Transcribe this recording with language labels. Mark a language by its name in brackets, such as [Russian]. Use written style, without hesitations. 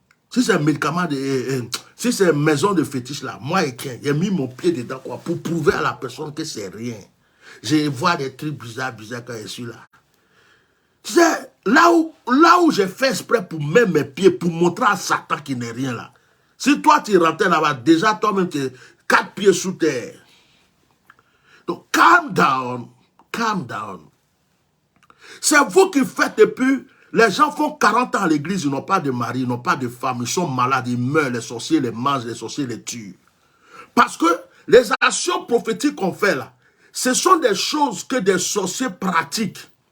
[French] Si c'est un médicament, si c'est une maison de fétiche là, moi et qui j'ai mis mon pied dedans quoi, pour prouver à la personne que c'est rien. Je vois des trucs bizarres quand je suis là. C'est là où j'ai fait exprès pour mettre mes pieds, pour montrer à Satan qu'il n'est rien là. Si toi tu rentrais là-bas, déjà toi-même tu es 4 pieds sous terre. [English] Donc calm down, calm down. [French] C'est vous qui faites et puis les gens font 40 ans à l'église, ils n'ont pas de mari, ils n'ont pas de femme, ils sont malades, ils meurent, les sorciers les mangent, les sorciers les tuent. Parce que les actions prophétiques qu'on fait là, ce sont des choses que des sorciers pratiquent.